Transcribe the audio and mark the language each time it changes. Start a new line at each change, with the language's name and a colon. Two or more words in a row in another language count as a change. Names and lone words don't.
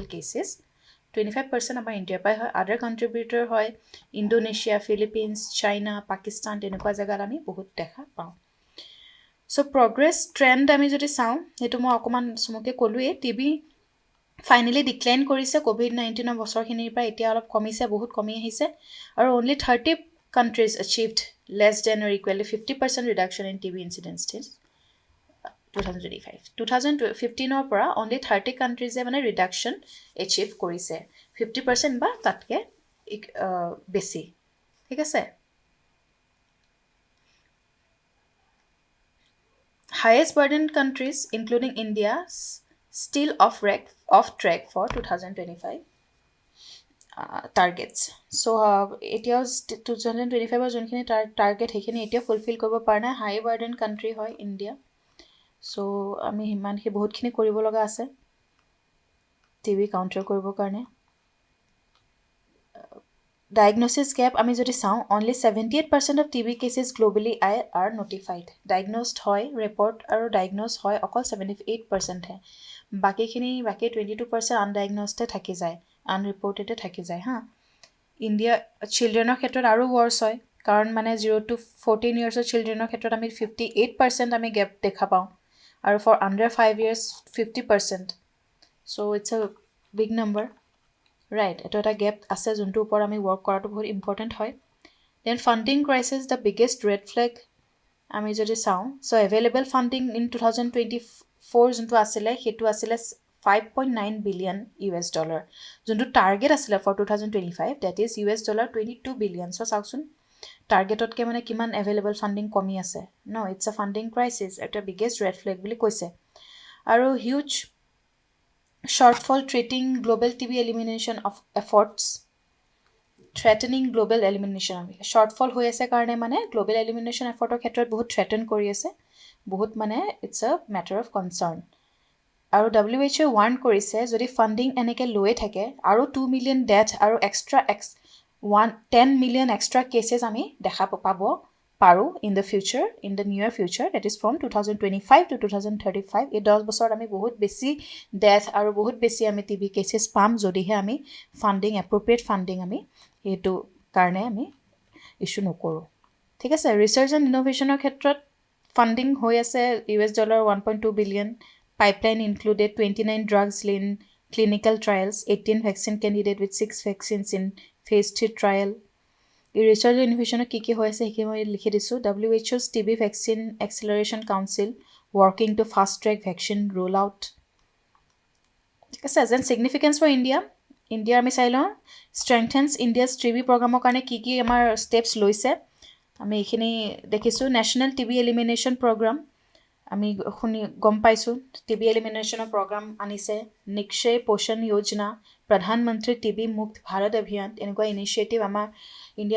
Assamese: কেছেছ 25% আমাৰ ইণ্ডিয়াৰ পৰাই হয়
English: other contributorৰ
Assamese: হয় ইণ্ডোনেছিয়া ফিলিপিনছ চাইনা পাকিস্তান তেনেকুৱা জেগাত আমি বহুত দেখা পাওঁ
English: so progress trend
Assamese: আমি যদি চাওঁ সেইটো মই অকণমান চমুকৈ ক'লোৱেই TB
English: finally decline
Assamese: কৰিছে COVID-19 বছৰখিনিৰ পৰা এতিয়া অলপ কমিছে বহুত কমি আহিছে আৰু
English: only 30 countries achieved less than or equal to 50% reduction in TB incidence till 2025. 2015 পৰা only 30 countries মানে reduction achieve
Assamese: কৰিছে 50% বা তাতকে বেছি ঠিক আছে
English: highest burdened countries including India still off track for 2025 targets.
Assamese: So এতিয়াও 2025 যোনখিনি টাৰ্গেট সেইখিনি এতিয়া ফুলফিল কৰিব পৰা নাই
English: high burden country
Assamese: হয় ইণ্ডিয়া চ' আমি সিমানখিনি বহুতখিনি কৰিব লগা আছে TB কাউণ্টাৰ কৰিবৰ কাৰণে
English: diagnosis gap
Assamese: আমি যদি চাওঁ
English: only 78% of TB cases globally are notified diagnosed
Assamese: হয় ৰিপৰ্ট আৰু ডায়েগন'জ হয় অকল 78%হে বাকী 22% আনডায়েগন'জডে থাকি যায় আনৰিপৰ্টেডে থাকি যায় হা ইণ্ডিয়া চিলড্ৰেনৰ ক্ষেত্ৰত আৰু ৱৰ্ছ হয় কাৰণ মানে
English: 0 to 14 yearsৰ
Assamese: চিলড্ৰেনৰ ক্ষেত্ৰত আমি 58% আমি গেপ দেখা পাওঁ আৰু
English: for under 5 years 50% so it's a big number right
Assamese: এইটো এটা গেপ আছে যোনটোৰ ওপৰত আমি ৱৰ্ক কৰাটো বহুত ইম্পৰ্টেণ্ট হয়
English: then funding crisis the biggest red flag
Assamese: আমি যদি চাওঁ
English: so available funding
Assamese: ইন 2024 যোনটো আছিলে সেইটো আছিলে $5.9 billion যোনটো টাৰ্গেট আছিলে
English: for 2025 that is $22 billion
Assamese: চ' চাওকচোন টাৰ্গেটতকৈ মানে কিমান
English: available funding
Assamese: কমি আছে
English: no it's a funding crisis
Assamese: এটা
English: biggest red flag
Assamese: বুলি কৈছে আৰু
English: huge shortfall treating global TB elimination of efforts threatening global elimination shortfall
Assamese: হৈ আছে কাৰণে মানে
English: global elimination effortৰ
Assamese: ক্ষেত্ৰত বহুত threaten কৰি আছে বহুত মানে
English: it's a matter of concern
Assamese: আৰু WHO warn কৰিছে যদি ফাণ্ডিং এনেকৈ লৈয়ে থাকে আৰু
English: 2 million death
Assamese: আৰু এক্সট্ৰা
English: 10 million extra cases
Assamese: আমি দেখা পাব পাৰোঁ
English: in the near future that is from 2025 to 2035
Assamese: এই 10 বছৰত আমি বহুত বেছি ডেথ আৰু বহুত বেছি আমি TB কেছেছ পাম যদিহে আমি
English: funding appropriate funding
Assamese: আমি সেইটো কাৰণে আমি ইছ্যু নকৰোঁ ঠিক আছে
English: research and innovationৰ
Assamese: ক্ষেত্ৰত ফাণ্ডিং হৈ আছে
English: $1.2 billion pipeline included 29 drugs in clinical trials 18 vaccine candidate with 6 vaccines in phase 3 trial
Assamese: ৰিচাৰ্চ আৰু ইন'ভেশ্যনত কি হৈ আছে সেইখিনি মই লিখি দিছোঁ
English: WHO's TB Vaccine Acceleration Council working to fast track vaccine rollout
Assamese: ঠিক আছে যেন
English: significance for India
Assamese: আমি চাই লওঁ
English: strengthens India's TB programৰ
Assamese: কাৰণে কি আমাৰ ষ্টেপছ লৈছে আমি এইখিনি দেখিছোঁ নেশ্যনেল TB এলিমিনেশ্যন প্ৰগ্ৰাম আমি গম পাইছোঁ TB এলিমিনেশ্যনৰ প্ৰগ্ৰাম আনিছে নিক্ষয় পোষণ যোজনা প্ৰধানমন্ত্ৰী TB মুক্ত ভাৰত অভিযান এনেকুৱা ইনিচিয়েটিভ আমাৰ ইণ্ডিয়াত